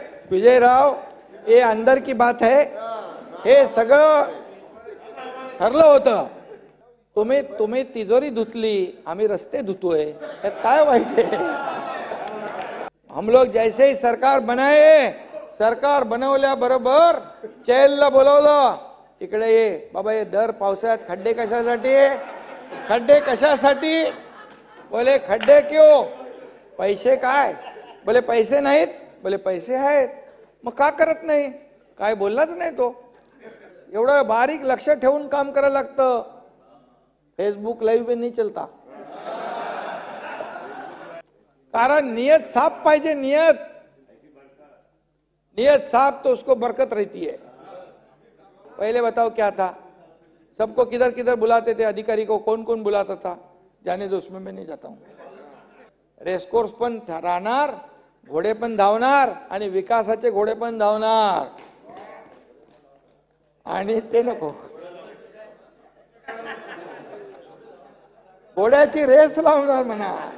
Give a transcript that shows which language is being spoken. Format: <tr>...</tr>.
<hi>विजयराव ये अंदर की बात है.</hi> <mr>हे सगळं ठरलं होतं. तुम्ही तिजोरी धुतली, आम्ही रस्ते धुतोय, त्यात काय वाईट आहे?</mr> <hi>हम लोग जैसे ही सरकार बनाए,</hi> <mr>सरकार बनवल्याबरोबर चैलला बोलवलं, इकडे ये बाबा, ये दर पावसाळ्यात खड्डे कशासाठी? खड्डे कशासाठी?</mr> <hi>बोले खड्डे क्यों?</hi> <mr>पैसे काय? बोले पैसे नाहीत. बोले पैसे आहेत. मग का करत नाही? काय बोललाच नाही तो. एवढं बारीक लक्ष ठेवून काम करायला लागतं.</mr> <hi>फेसबुक लाईव्ह पे नहीं चलता,</hi> <mr>कारण नियत साफ पाहिजे.</mr> <hi>नियत साफ तो उसको बरकत रहती है. पहले बताओ क्या था? सबको किधर किधर बुलाते थे, अधिकारी को कौन कौन बुलाता था? जाने दो, उसमें मैं नहीं जाता हूं.</hi> <mr>रेसकोर्स पण राहणार, घोडे पण धावणार आणि विकासाचे घोडे पण धावणार. आणि ते नको, घोड्याची रेस लावणार म्हणा.</mr>